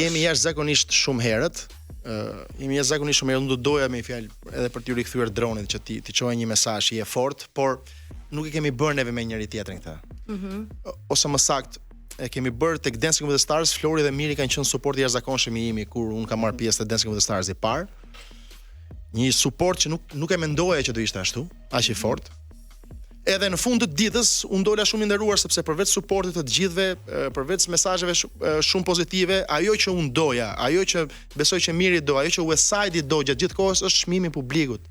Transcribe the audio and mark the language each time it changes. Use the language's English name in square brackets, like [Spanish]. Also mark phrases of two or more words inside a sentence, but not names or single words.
[Albanian] Jemi jashtëzakonisht shumë herët. Unë do doja me fjalë edhe për t'ju rikthyer dronit që ti çojë një mesazh i fortë, por nuk e kemi bërë neve me njëri tjetrin këtë. Ose më saktë e kemi bërë tek Dancing with the Stars, Flori dhe Miri kanë qenë suport i jashtëzakonshëm i imi kur unë kam marrë pjesë te Dancing with the Stars i parë. Një suport që nuk e mendoja që do ishte ashtu, aq i fortë. Edhe në fund të ditës unë dola shumë i nderuar sepse përveç suportit të gjithëve, përveç mesazheve shumë pozitive, ajo që unë doja, ajo që besoj që Miri do, ajo që Westside do gjatë gjithë kohës është çmimi i publikut.